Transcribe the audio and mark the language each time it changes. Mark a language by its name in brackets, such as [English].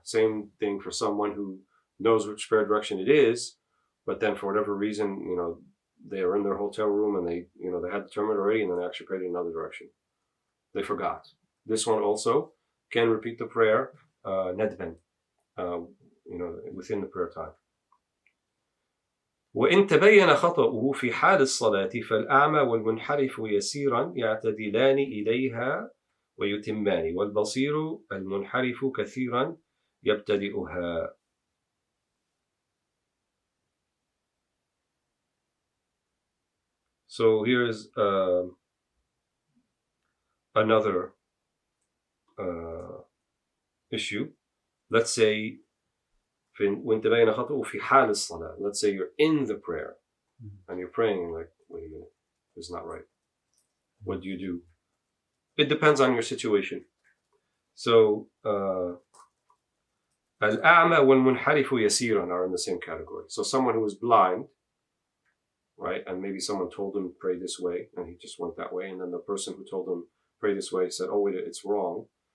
[English] Same thing for someone who knows which prayer direction it is, but then for whatever reason, they are in their hotel room and they had determined already, and then they actually prayed in another direction. They forgot. This one also can repeat the prayer nadban, within the prayer time. [Arabic] وإن تبين خطأه في حال الصلاة فالأعمى والمنحرف يسيرا يعتدلان إليها ويتمان والبصير المنحرف كثيرا يبتدئها. [English] So here's another issue. Let's say when [Arabic] تبين خطأه في حال الصلاة. [English] Let's say you're in the prayer and you're praying like, wait a minute, this is not right. What do? It depends on your situation. So [Arabic] الأعمى والمنحرف يسيرا [English] are in the same category. So someone who is blind, right, and maybe someone told him pray this way and he just went that way, and then the person who told him pray this way said, oh wait, it's wrong.